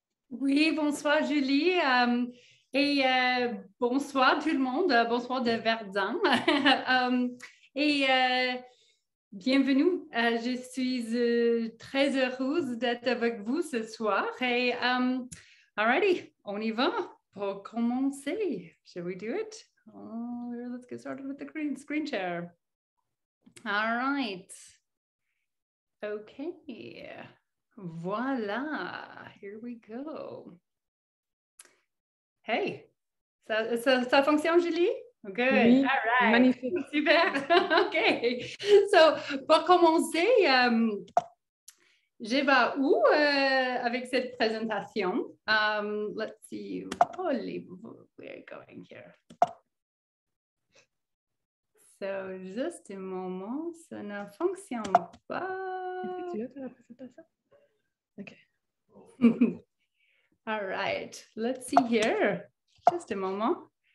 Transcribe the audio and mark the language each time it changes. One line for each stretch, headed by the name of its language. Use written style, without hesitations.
French: Oui, bonsoir Julie et bonsoir tout le monde, bonsoir de Verdun et bienvenue. Je suis très heureuse d'être avec vous ce soir et alrighty, on y va pour commencer.
English: Shall we do it? Oh, let's get started with the screen share. All right. Okay. Voilà, here we go.
French: Hey, ça fonctionne, Julie?
English: Good,
French: Oui,
English: all right.
French: magnifique. Super, OK. So, pour commencer, je vais où avec cette présentation?
English: Let's see, we're going here.
French: So, juste un moment, ça ne fonctionne pas. Est-ce que tu as la présentation? OK.
English: All right, let's see here.
French: Juste un moment.